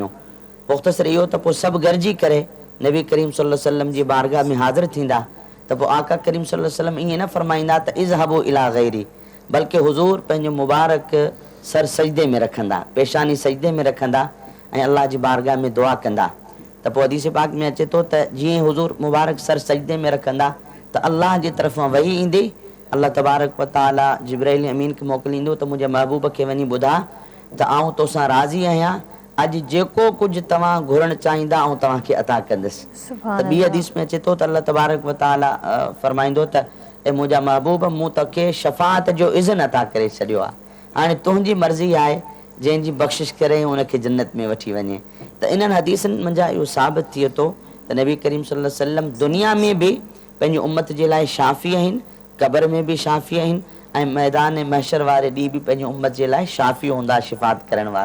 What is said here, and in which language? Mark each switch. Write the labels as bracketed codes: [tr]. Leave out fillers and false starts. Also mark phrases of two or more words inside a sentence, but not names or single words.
[sd] मुख़्तसर इहो त पोइ सभु गॾिजी करे नबी करीम [ar] صلى الله عليه وسلم [sd] जी बारगाह में हाज़िर थींदा त पोइ आका करीम [ar] صلى الله عليه وسلم [sd] ईअं न फरमाईंदा त [ar] اذهبوا إلى غيري, [sd] बल्कि हुज़ूर पंहिंजो मुबारक सर सजदे में रखंदा, पेशानी सजदे में रखंदा ऐं अल्लाह जी बारगाह में दुआ कंदा। त पोइ हदीस पाक में अचे थो त जीअं हुज़ूर मुबारक सर सजदे में रखंदा त अल्लाह जी तरफ़ां वही ईंदी, अल्लाह तबारक व तआला जिब्राइल अमीन खे मोकिलींदो त मुंहिंजे महबूब खे वञी ॿुधा त आउं तोसां राज़ी आहियां, अॼु जेको कुझु तव्हां घुरणु चाहींदा आउं तव्हांखे अता कंदुसि। त ॿी हदीस में अचे थो त अल्लाह तबारक व तआला फरमाईंदो त ए मुंहिंजा महबूब, मूं तोखे शफ़ाअत जो इज़्न अता करे छॾियो आहे, हाणे तुंहिंजी मर्ज़ी आहे जंहिंजी बख़्शिश करे उनखे जन्नत में वठी वञे। त इन्हनि हदीसनि मंझां इहो साबित थिए थो त नबी करीम [ar] صلى الله عليه وسلم [sd] दुनिया में बि पंहिंजी उम्मत जे लाइ शाफ़ी आहिनि, क़ब्र में बि शाफ़ी आहिनि ऐं मैदान महशर वारे ॾींहुं बि पंहिंजी उम्मत जे लाइ शाफ़ी हूंदा, शिफ़ात करण वारा।